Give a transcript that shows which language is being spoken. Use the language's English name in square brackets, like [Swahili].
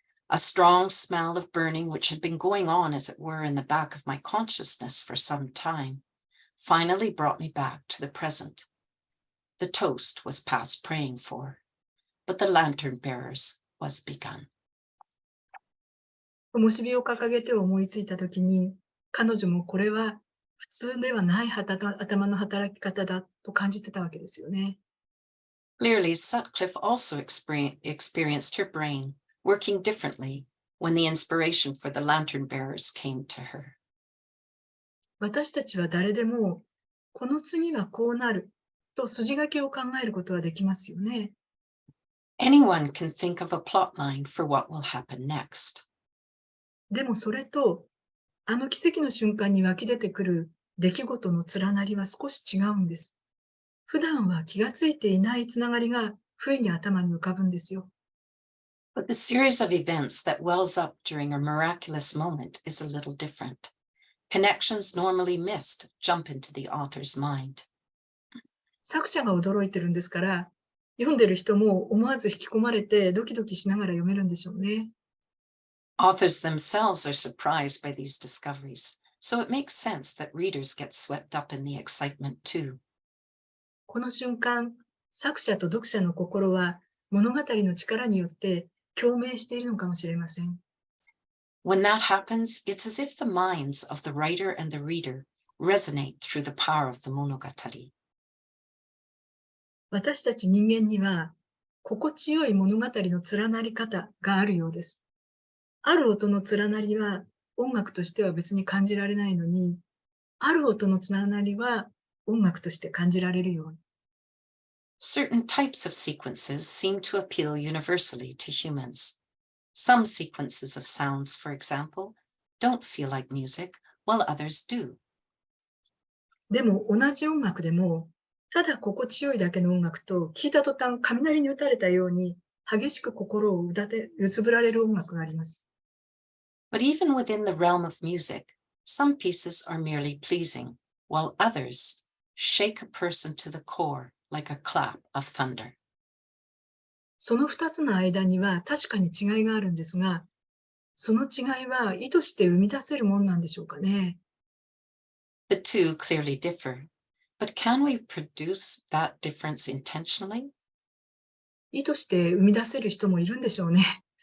[English] A strong smell of burning, which had been going on, as it were, in the back of my consciousness for some time, finally brought me back to the present. The toast was past praying for, but the lantern bearers was begun. [Japanese] 灯火を掲げて思いついたときに、彼女もこれは普通ではない頭の働き方だと感じてたわけですよね。 [English] Clearly, Sutcliffe also experienced her brain working differently when the inspiration for the lantern bearers came to her. [Japanese] 私たちは誰でも、この次はこうなると筋書きを考えることはできますよね。 [English] Anyone can think of a plot line for what will happen next. [Japanese] でもそれと、あの奇跡の瞬間に湧き出てくる出来事の連なりは少し違うんです。普段は気がついていないつながりが不意に頭に浮かぶんですよ。 [English] But the series of events that wells up during a miraculous moment is a little different. Connections normally missed jump into the author's mind. [Japanese] 作者が驚いてるんですから、読んでる人も思わず引き込まれてドキドキしながら読めるんでしょうね。 [English] Authors themselves are surprised by these discoveries, so it makes sense that readers get swept up in the excitement too. [Japanese] この瞬間、作者と読者の心は物語の力によって共鳴しているのかもしれません。 [English] When that happens, it's as if the minds of the writer and the reader resonate through the power of the monogatari. [Japanese] 私たち人間には心地よい物語の連なり方があるようです。ある音の連なりは音楽としては別に感じられないのに、ある音の連なりは音楽として感じられるように。 [English] Certain types of sequences seem to appeal universally to humans. Some sequences of sounds, for example, don't feel like music, while others do. [Japanese] でも同じ音楽でも、ただ心地よいだけの音楽と、聞いた途端雷に打たれたように激しく心を揺すぶられる音楽があります。 [English] But even within the realm of music, some pieces are merely pleasing, while others shake a person to the core like a clap of thunder. [Japanese] その2つの間には確かに違いがあるんですが、その違いは意図して生み出せるもんなんでしょうかね。 [English] The two clearly differ, but can we produce that difference intentionally? [Japanese] 意図して生み出せる人もいるんでしょうね。